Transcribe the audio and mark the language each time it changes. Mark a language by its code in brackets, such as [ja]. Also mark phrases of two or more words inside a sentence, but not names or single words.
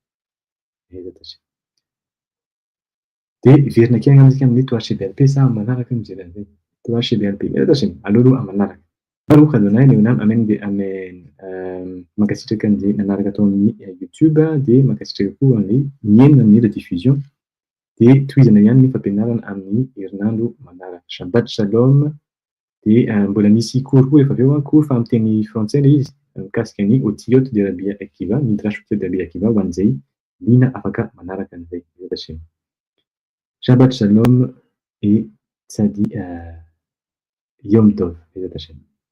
[mg] Dia hiverina kely angamba isika amin'ny THCBRP sa amin'ny manaraka mijery an'izay. THCBRP aleo aloha amin'ny manaraka. Faharoa kadonay amen mankasitraka an'izay nanaraka atao amin'ny YouTube dia mankasitraka koa an'ilay miaina amin'ny rediffusion dia tohizana ihany ny fampianarana amin'ny herinandro manaraka. [he] שבת שלום [mg] dia mbola misy cours koa efa avy eo cours fa amin'ny teny frantsay ilay izy mikasika ny otiote de Rabia Akiva, midrash otiote de Rabia Akiva ho an'izay liana afaka manaraka an'izay. [he] Shabbat shalom et tsadi Yom Tov.